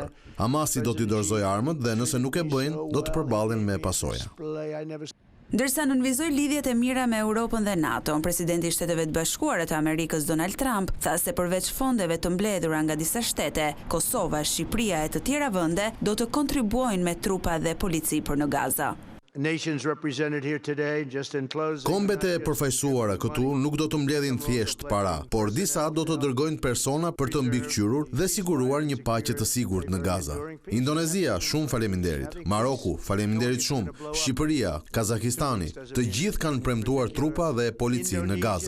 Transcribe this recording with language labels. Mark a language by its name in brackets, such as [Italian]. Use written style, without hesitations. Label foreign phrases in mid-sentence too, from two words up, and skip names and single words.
[Albanian] Hamasi do t'i dorëzojë armët dhe nëse nuk e bëjnë, do të përballen me pasoja. Ndërsa nënvizoi lidhjet e mira me Europën dhe NATO, presidenti i Shteteve të Bashkuara të Amerikës Donald Trump tha se përveç fondeve të mbledhura nga disa shtete, Kosova, Shqipëria e të tjera vende do të kontribuojnë me trupa dhe polici për në Gaza. [English] nations represented here today, just in closing. [Albanian] Kombet e përfaqësuara këtu nuk do të mbledhin thjesht para, por disa do të dërgojnë persona për të mbikëqyrur dhe siguruar një paqe të sigurt në Gaza. Indonezia, shumë faleminderit. Maroku, faleminderit shumë. Shqipëria, Kazakistani, të gjithë kanë premtuar trupa dhe polici në Gaza.